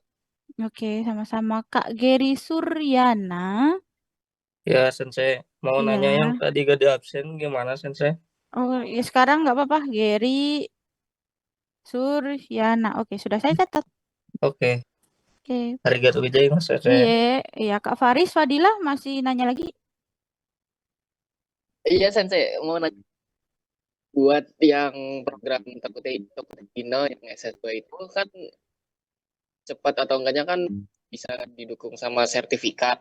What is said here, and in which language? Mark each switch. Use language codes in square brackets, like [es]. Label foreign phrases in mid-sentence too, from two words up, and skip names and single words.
[id] Oke, sama-sama Kak Gary Suryana. Ya, Sensei. Mau nanya yang Iya. tadi gak di absen gimana, Sensei? Oh, ya sekarang nggak apa-apa. Gary Suryana. Oke, sudah saya catat. Oke. Oke. [ja] ありがとうございます、先生. [id] Iya, iya Kak Faris Fadilah masih nanya lagi. Iya, Sensei. Mau nanya buat yang program Takutei-no yang S2 itu kan cepat atau enggaknya kan bisa didukung sama sertifikat.